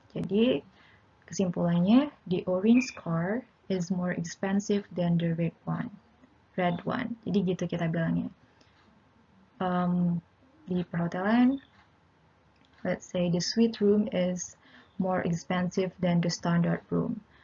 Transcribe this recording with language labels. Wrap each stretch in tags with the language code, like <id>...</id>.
<id>Jadi kesimpulannya,</id> <en>the orange card is more expensive than the red one.</en> <id>Jadi gitu kita bilangnya. Di perhotelan,</id> <en>let's say the suite room is more expensive than the standard room.</en>